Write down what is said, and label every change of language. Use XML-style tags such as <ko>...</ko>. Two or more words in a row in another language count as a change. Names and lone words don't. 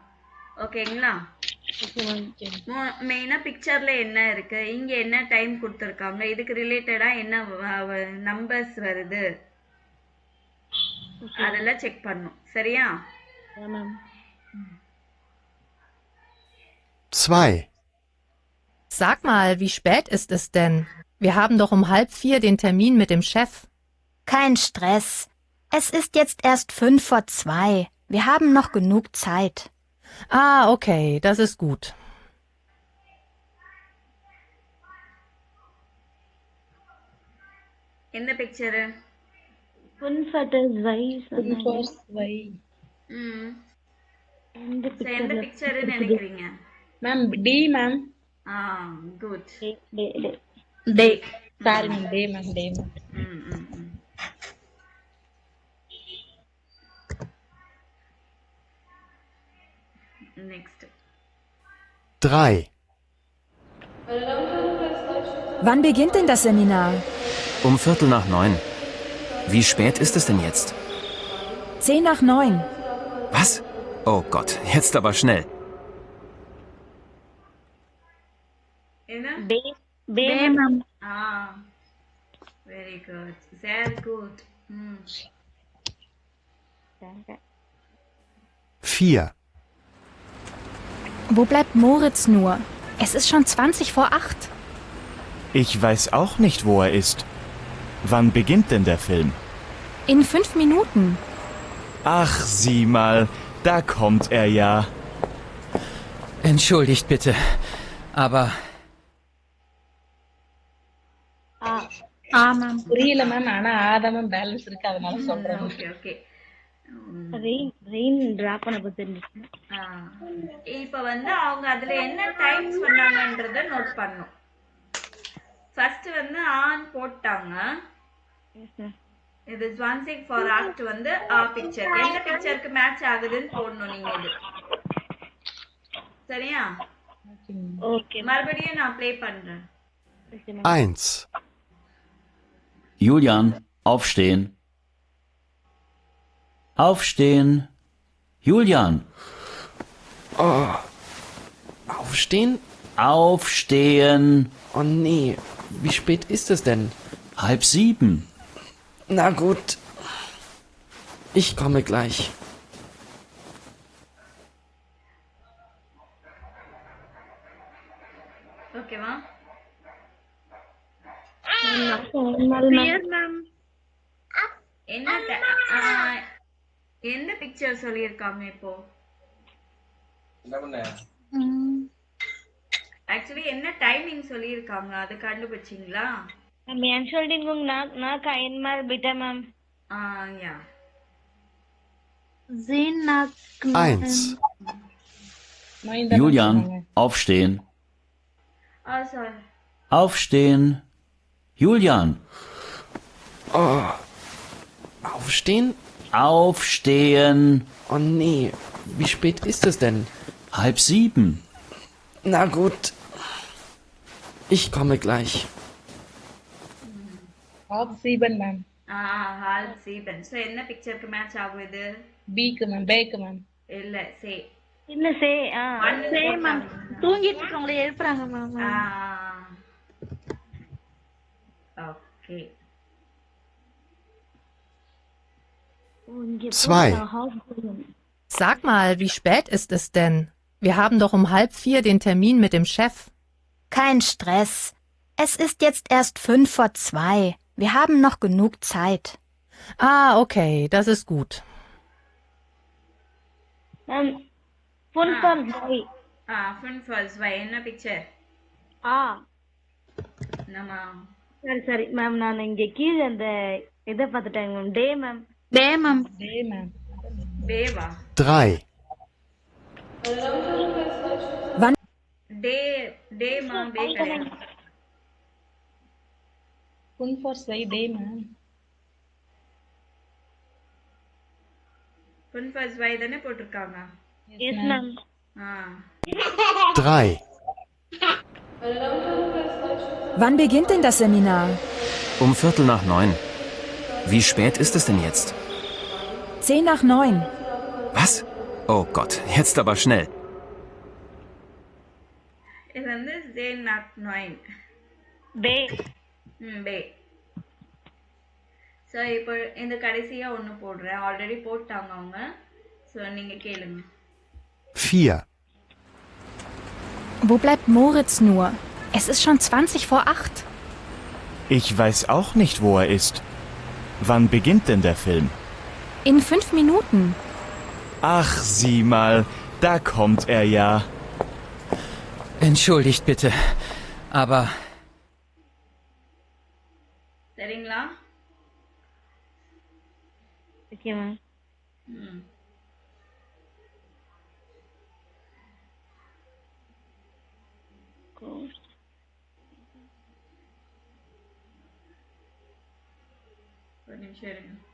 <ta>ஓகேங்களா? மெயினாக பிக்சர்ல என்ன இருக்கு, இங்க என்ன டைம் கொடுத்துருக்காங்க, இதுக்கு ரிலேட்டடா என்ன நம்பர்ஸ் வருது, அதெல்லாம் செக் பண்ணும். சரியா? 2.</ta> <de>Sag mal, wie spät ist es denn? Wir haben doch um 3:30 den Termin mit dem Chef. Kein Stress. Es ist jetzt erst 1:55. Wir haben noch genug Zeit. Ah, okay, das ist gut.</de> <ta>எந்த பிக்சரு? 5:2. எந்த பிக்சர்னு நினைக்கிறீங்க? மேம் டி மேம். குட். டே</ta> <en>sorry ma'am,</en> <ta>டே மேம், டே மேம். நெக்ஸ்ட் 3.</ta> <de>Wann beginnt denn das Seminar? Um 8:45. Wie spät ist es denn jetzt? 8:10. Was? Oh Gott, jetzt aber schnell.</de> <ta>என்ன? டே மேம்.</ta> <en>very good,</en> <de>sehr gut. 4. Wo bleibt Moritz nur? Es ist schon 8:20. Ich weiß auch nicht, wo er ist. Wann beginnt denn der Film? In 5 Minuten. Ach, sieh mal, da kommt er ja. Entschuldigt bitte, aber...</de> <ta>மேம் புரியல மேம், ஆனா ஆதா மேம் பேலன்ஸ் இருக்கு, அதனால சொல்றேன்.</ta> <en>okay okay. rain drop</en> <ta>பண்ண பத்தி இருந்துச்சு. இப்போ வந்து அவங்க அதுல என்ன டைம் சொன்னாங்கன்றத நோட் பண்ணும். ஃபர்ஸ்ட் வந்து ஆன் போட்டாங்க. இது ஜான்சிங் ஃபார் ஆக்ட் வந்து பிக்சர் எந்த பிக்சருக்கு மேட்ச் ஆகுதுன்னு போடணும் நீங்க. இது சரியா? ஓகே. மறுபடியும் நான் ப்ளே பண்றேன். 1.</ta> <de>Julian, aufstehen. Aufstehen. Julian. Oh. Aufstehen? Aufstehen. Oh nee, wie spät ist es denn? 6:30. Na gut. Ich komme gleich.</de> <ta>ஓகேவா? எந்த பிக்சர் சொல்லியிருக்காங்க இப்போ? ஆக்சுவலி என்ன டைமிங் சொல்லியிருக்காங்க அது கண்டுபிடிச்சிங்களா? மேம் Entschuldigung, நான் கைன்மார் பிட்ட மேம். யா.</ta> <de>Zehn nach 1, Julian, aufstehen. Sorry. Aufstehen. Julian, Aufstehen? aufstehen. Oh nee, wie spät ist es denn? 6:30. Na gut. Ich komme gleich.</de> <ta>6:07 மேம். 6:30. ஸோ என்ன பிக்சருக்கு மேட்ச் ஆகும் இது? பிக்கு மேம், பேக்கு மேம். இல்ல சே. இல்ல சே One சே மேம். போட்டாங்க. தூங்கிட்டு இருக்கவங்கள எழுப்புறாங்க மேம். ஓகே. 2,</ta> <de>Sag mal, wie spät ist es denn? Wir haben doch um 3:30 den Termin mit dem Chef. Kein Stress. Es ist jetzt erst 2:05. Wir haben noch genug Zeit. Ah, okay, das ist gut.</de> <ta>மேம் 5:02. 5:12 என்ன பிக்சர்? நம்ம சரி மேம், நான் இங்க கீழே அந்த இதை பார்த்துட்டேன் மேம். டே மேம். டே மேம். டே மேம். பேவா? 3, டே டேமா பே கிடையாது. 5:02 டே மேம். 5:12 தானே போட்டிருக்காங்க.</ta> <en>yes ma'am.</en> <ta>3,</ta> <de>Wann beginnt denn das Seminar? Um 8:45. Wie spät ist es denn jetzt? 10 nach 9. Was? Oh Gott, jetzt aber schnell.</de> <ta>இது வந்து</ta> <de>Zehn nach 9.</de> <ta>டே. பே. ஸோ இப்போ இந்த கடைசியா ஒன்று போடுறேன். ஆல்ரெடி போட்டாங்க அவங்க. ஸோ நீங்க கேளுங்க. 4,</ta> <de>Wo bleibt Moritz nur? Es ist schon 8:20. Ich weiß auch nicht, wo er ist. Wann beginnt denn der Film? In 5 Minuten. Ach, sieh mal, da kommt er ja. Entschuldigt bitte, aber</de> <ta>சரிங்களா?</ta> <en>okay ma'am.</en> <ta>ஒரு நிமிஷம் இருங்க.</ta>